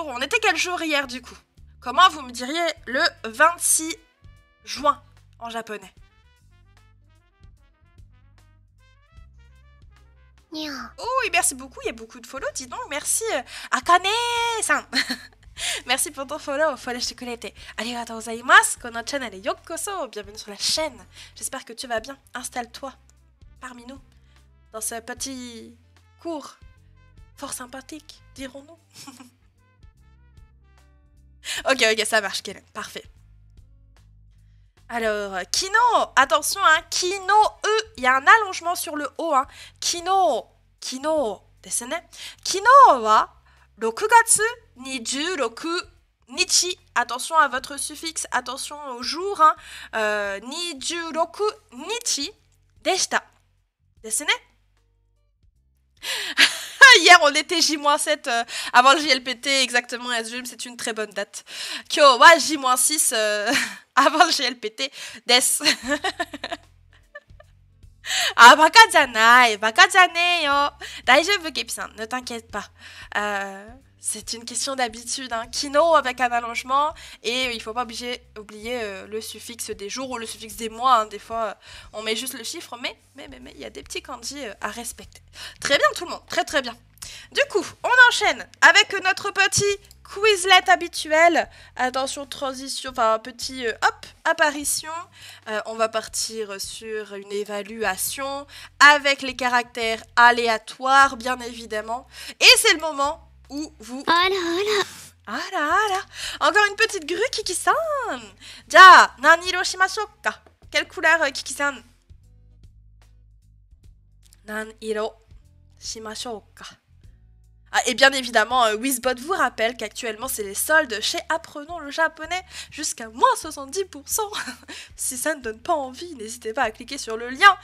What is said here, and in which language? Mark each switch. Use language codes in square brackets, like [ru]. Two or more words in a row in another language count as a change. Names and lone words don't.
[fr] On était quel jour hier du coup? Comment vous me diriez le 26 juin en japonais? Oh, et merci beaucoup, il y a beaucoup de follow, dis donc, merci Akane-san. Merci pour ton follow, [ja] フォローしてくれて。ありがとうございます、このチャンネルへようこそ, [fr] bienvenue sur la chaîne. J'espère que tu vas bien, installe-toi parmi nous dans ce petit cours fort sympathique, dirons-nous. Ok, ok, ça marche, Kellen. Parfait. Alors, Kino, attention, hein, Kino, il y a un allongement sur le O, hein. [ja] 昨日、昨日, ですね。昨日は6月26日. [fr] Attention à votre suffixe, attention au jour, hein. [ja] 26日でした. ですね. [fr] Hier, on était J-7 avant le JLPT, exactement, Asjum, c'est une très bonne date. [ja] 今日は [fr] J-6 avant le JLPT, des. [ja] あ、バカじゃない、バカじゃないよ. 大丈夫、Kepiさん, [fr] ne t'inquiète pas. C'est une question d'habitude, hein. Kino avec un allongement, et il faut pas oublier le suffixe des jours ou le suffixe des mois, hein. Des fois, on met juste le chiffre, mais il y a des petits kanji à respecter. Très bien tout le monde, très très bien. Du coup, on enchaîne avec notre petit Quizlet habituel. Attention, transition, enfin petit hop, apparition. On va partir sur une évaluation avec les caractères aléatoires, bien évidemment. Et c'est le moment où vous... Encore une petite grue, Kiki-san. [ja] じゃ、何色しましょうか. [fr] Quelle couleur, Kiki-san? [ja] 何色しましょうか. [fr] Ah, et bien évidemment, Wizbot vous rappelle qu'actuellement c'est les soldes chez Apprenons le japonais jusqu'à moins 70%. Si ça ne donne pas envie, n'hésitez pas à cliquer sur le lien.